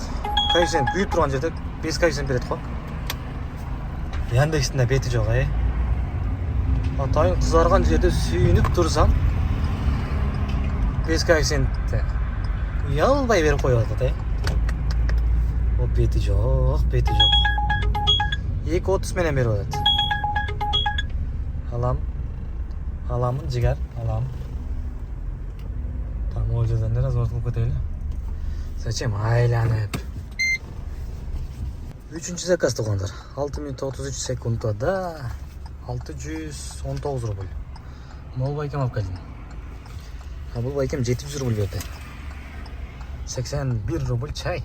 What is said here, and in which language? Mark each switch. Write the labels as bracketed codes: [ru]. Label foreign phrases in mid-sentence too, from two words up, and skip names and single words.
[ky] Коэффициент күйүп турган жерде 5 коэффициент берет го. Яндекстин да бети жок, Атайын кызарган жерде сүйүнүп турсам 5 коэффициентте уялбай берип коюп атат, О, бети жок. 2.30 менен берип атат. Аламын жигер, алам. Там ол жерден де разворот кылып кетели. Зачем айланып? 3-чү заказ туугандар. 6 минут 33 секундда 619 рубль. Мол байкем алып келдим. Бул байкем 700 рубль берди. 81 рубль чай.